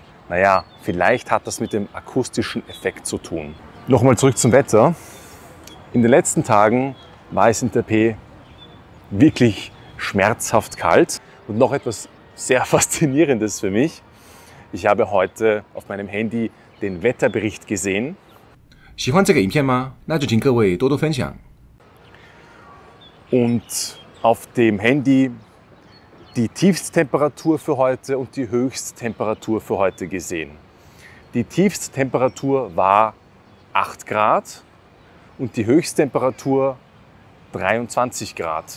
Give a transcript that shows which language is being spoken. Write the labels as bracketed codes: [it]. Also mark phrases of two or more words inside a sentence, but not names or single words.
[de] Naja, vielleicht hat das mit dem akustischen Effekt zu tun. Nochmal zurück zum Wetter. In den letzten Tagen war es in Taipei wirklich schmerzhaft kalt und noch etwas sehr Faszinierendes für mich. Ich habe heute auf meinem Handy den Wetterbericht gesehen. [zh] 喜欢这个影片吗？那就请各位多多分享。 [de] Und auf dem Handy die Tiefsttemperatur für heute und die Höchsttemperatur für heute gesehen. Die Tiefsttemperatur war 8 Grad und die Höchsttemperatur 23 Grad.